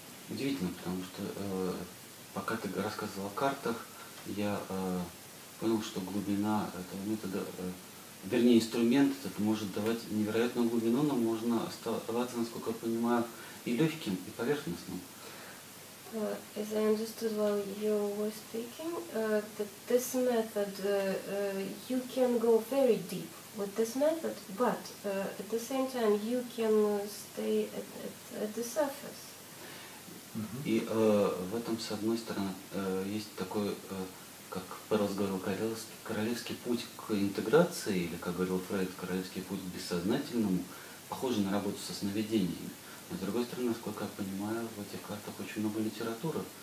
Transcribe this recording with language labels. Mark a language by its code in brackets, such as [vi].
[ru] Удивительно, потому что пока ты рассказывал о картах, я понял, что глубина этого метода, вернее, инструмент этот может давать невероятную глубину, но можно оставаться, насколько я понимаю, и легким, и поверхностным. [en] As I understood while you were speaking, that this method, you can go very deep with this method, but at the same time you can stay at the surface. [ru] И в этом, с одной стороны, есть такой, как Перлс говорил, королевский путь к интеграции, или, как говорил Фрейд, королевский путь к бессознательному, похожий на работу со сновидениями. Но с другой стороны, насколько я понимаю, в этих картах очень много литературы.